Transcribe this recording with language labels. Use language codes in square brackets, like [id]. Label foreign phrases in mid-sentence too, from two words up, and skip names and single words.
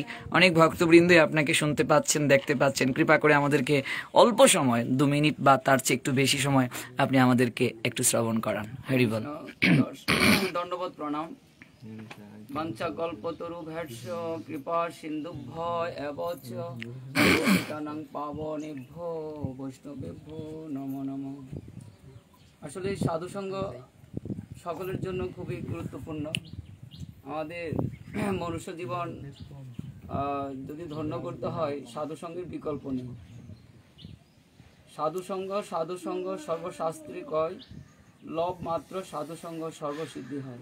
[bn] অনেক ভক্তবৃন্দই আপনাকে শুনতে পাচ্ছেন, দেখতে পাচ্ছেন। কৃপা করে আমাদেরকে অল্প সময়, 2 মিনিট বা তার চেয়ে একটু বেশি সময় আপনি আমাদেরকে একটু শ্রবণ করান। হরি বল। দণ্ডবোধ প্রণাম। [sa] वाञ्छाकल्पतरुभ्यश्च कृपा सिन्धुभ्यो एव च पतितानां पावनेभ्यो वैष्णवेभ्यो नमो नमः। [bn] আসলে সাধুসঙ্গ সকলের জন্য খুবই গুরুত্বপূর্ণ। আমাদের মনুষ্য জীবন যদি ধন্য করতে হয়, সাধুসঙ্গের বিকল্প নেই। সাধুসঙ্গ সর্বশাস্ত্রে কয়, লভ মাত্র সাধুসঙ্গ সর্বসিদ্ধি হয়।